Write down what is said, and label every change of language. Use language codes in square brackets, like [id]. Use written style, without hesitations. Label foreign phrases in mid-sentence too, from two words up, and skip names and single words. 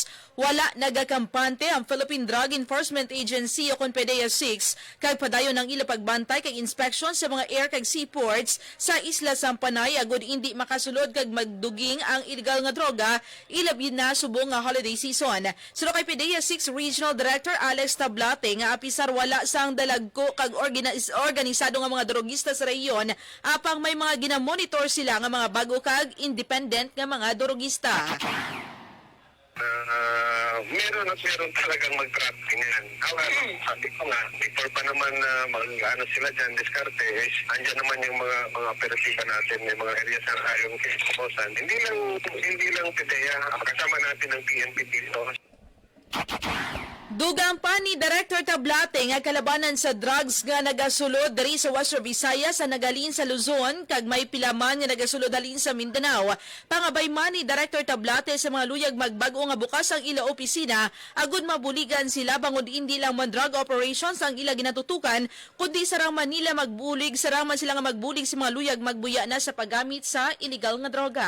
[hil] Wala nagakampante ang Philippine Drug Enforcement Agency o kon PDEA 6 kag padayon ng ila pagbantay kag inspection sa mga air kag seaports sa Isla Sampanay agud hindi makasulod kag magduging ang illegal nga droga ilabi na subong nga [en] holiday season. [hil] Sulo kay PDEA 6 Regional Director Alex Tablate nga apisar wala sang dalagko kag organisado nga mga drogista sa rehiyon apang may mga ginamonitor sila nga mga bago kag independent nga mga drogista. [tl] Meron talagang mag-trafficking yan. Sabi ko nga, before pa naman mag-ano sila dyan, diskarte, andyan naman yung mga operatiba natin, may mga areas na kayong kikukusan. Hindi lang PDEA, kasama natin ng PNP dito. [hil] Dugang pa ni Director Tablate nga kalabanan sa drugs nga nagasulod diri sa Western Visayas sa nagalin sa Luzon kag may pilaman nga nagasulod dalin sa Mindanao. Pangabay man ni Director Tablate sa mga luyag magbago nga bukas ang ila opisina agud mabuligan sila bangod hindi lang man [en] drug operations [hil] ang ila ginatutukan kundi sarang Manila magbulig sarang man sila nga magbulig sa mga luyag magbuya na sa paggamit sa illegal nga droga.